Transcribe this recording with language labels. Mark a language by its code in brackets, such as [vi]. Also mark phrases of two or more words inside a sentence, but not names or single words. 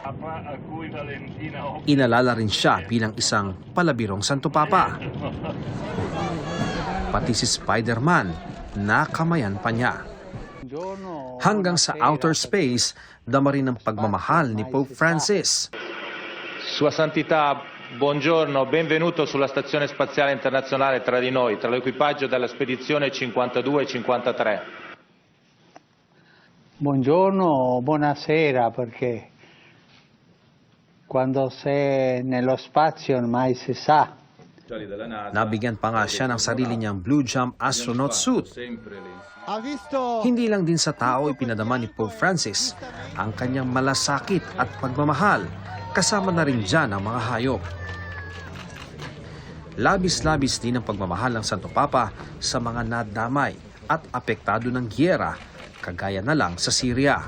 [tl] Inalala rin siya bilang isang palabirong Santo Papa. Pati si Spider-Man, nakamayan pa niya. Hanggang sa [en] outer space, [tl] dama rin ang pagmamahal ni Pope Francis. [it] Sua Santità, buongiorno, benvenuto sulla Stazione Spaziale Internazionale tra di noi, tra l'equipaggio della spedizione 52 e 53. Buongiorno o buonasera, perché quando sei nello spazio mai si sa. [tl] Nabigyan pa nga siya ng sarili niyang [en] Blue Jump astronaut suit. [tl] Hindi lang din sa tao ipinadama ni Pope Francis ang kanyang malasakit at pagmamahal, kasama na rin dyan ang mga hayop. Labis-labis din ang pagmamahal ng Santo Papa sa mga nadamay at apektado ng giyera, kagaya na lang sa Syria.